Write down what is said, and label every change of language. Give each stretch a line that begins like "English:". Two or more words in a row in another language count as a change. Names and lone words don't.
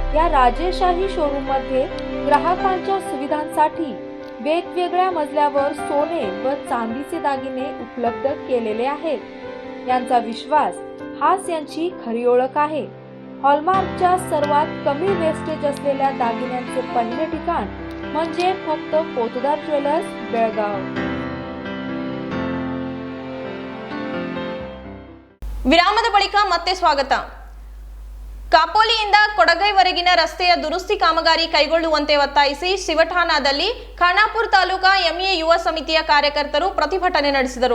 Marathi: या राजेशाही शोरूम मध्ये ग्राहकांच्या सुविधांसाठी वेगवेगळ्या मजल्यावर सोने व चांदीचे दागिने उपलब्ध केलेले आहेत. यांचा विश्वास हाच यांची खरी ओळख आहे. हॉलमार्कच्या सर्वात कमी वेस्टेज असलेल्या दागिन्यांचे पहिले ठिकाण म्हणजे फक्त पोतदार ज्वेलर्स बेळगाव.
Kannada: ವಿರಾಮದ ಬಳಿಕ ಮತ್ತೆ ಸ್ವಾಗತ. ಕಾಪೋಲಿಯಿಂದ ಕೊಡಗೈವರೆಗಿನ ರಸ್ತೆಯ ದುರಸ್ತಿ ಕಾಮಗಾರಿ ಕೈಗೊಳ್ಳುವಂತೆ ಒತ್ತಾಯಿಸಿ ಶಿವಠಾಣದಲ್ಲಿ ಖಾನಾಪುರ ತಾಲೂಕಾ ಎಂಎ ಯುವ ಸಮಿತಿಯ ಕಾರ್ಯಕರ್ತರು ಪ್ರತಿಭಟನೆ ನಡೆಸಿದರು.